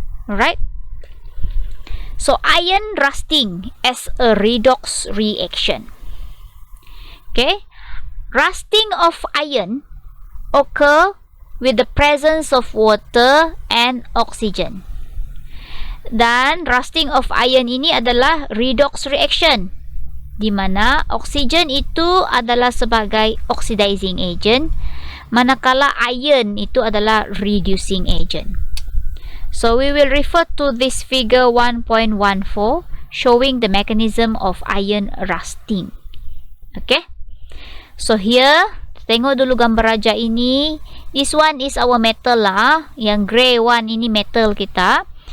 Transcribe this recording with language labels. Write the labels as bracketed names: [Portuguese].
[English] Alright, so iron rusting as a redox reaction. Okay, rusting of iron occur with the presence of water and oxygen. [Malay] Dan rusting of iron ini adalah redox reaction, di mana oksigen itu adalah sebagai oxidizing agent, manakala iron itu adalah reducing agent. [English] So we will refer to this figure 1.14 showing the mechanism of iron rusting. Okay, so here [Malay] tengok dulu gambar raja ini. [English] This one is our metal [Malay] lah, yang [English] grey one [Malay] ini metal kita.